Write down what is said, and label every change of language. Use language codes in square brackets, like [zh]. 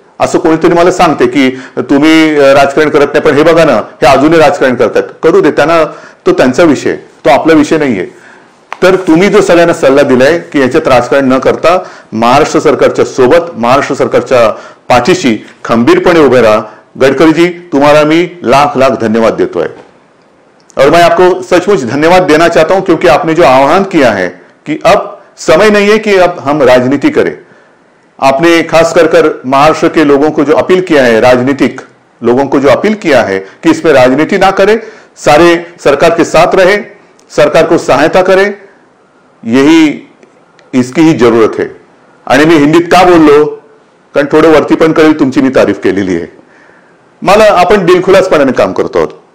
[mr] असं कोणीतरी मला सांगते की तुम्ही राजकारण करत नाही पण हे बघा ना हे अजूनही राजकारण करतात. करू दे त्यांना. तो त्यांचा विषय तो आपला विषय नाहीये. तर तुम्ही जो सगळ्यांना सल्ला दिलाय की याच्यात राजकारण न करता महाराष्ट्र सरकारच्या सोबत महाराष्ट्र सरकारच्या पाठीशी खंबीरपणे उभे राहा. [hi] गडकरी जी तुम्हारा [mr] मी लाख लाख धन्यवाद देतो [hi] है और मैं आपको सचमुच धन्यवाद देना चाहता हूं क्योंकि आपने जो आह्वान किया है कि अब समय नहीं है कि अब हम राजनीति करें. आपने खास कर महाराष्ट्र के लोगों को जो अपील किया है राजनीतिक लोगों को जो अपील किया है कि इसमें राजनीति ना करें सारे सरकार के साथ रहे सरकार को सहायता करें इसकी ही जरूरत है. [mr] आणि मी हिंदीत का बोललो कारण थोडं वरती पण करेल तुमची मी तारीफ केलेली आहे. मला आपण दिलखुलासपणाने काम करतो आहोत.